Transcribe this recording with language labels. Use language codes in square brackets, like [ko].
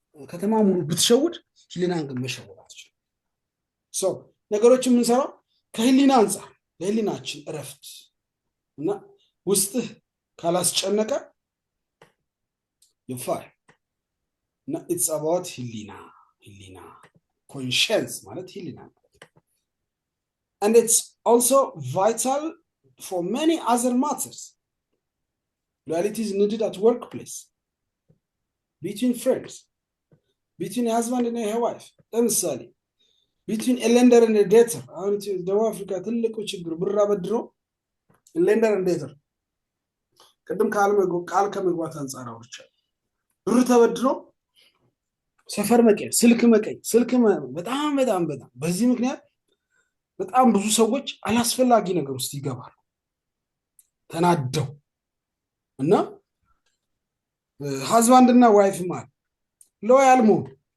[am] ከተማ ሙሉ ብትሸውድ ህሊናን ግን መሸወድ አትችልም። ሰው ነገሮችን የምንሰራው ከህሊና አንጻር ለህሊናችን እረፍት እና ውስጥህ ካላስጨነቀ [en] ይፋል እና ኢትስ አባውት ህሊና ኮንሽንስ ማለት ህሊና and it's also vital for many other matters. Loyalty is needed at workplace, between friends, between a husband and a wife. ለምሳሌ between a lender and a debtor. [am] አሁን ደቡብ አፍሪካ ትልቁ ችግር ብር አበድሮ lender and debtor ቅድም ቃል ከመግባት አንጻር አውርቻለሁ። ብር ተበድሮ ሰፈር መቀየር፣ ስልክ በጣም በጣም በጣም በዚህ ምክንያት በጣም ብዙ ሰዎች አላስፈላጊ ነገር ውስጥ ይገባሉ ተናደው እና ሃዝባንድ እና ዋይፍ ማለት ሎያል መሆን።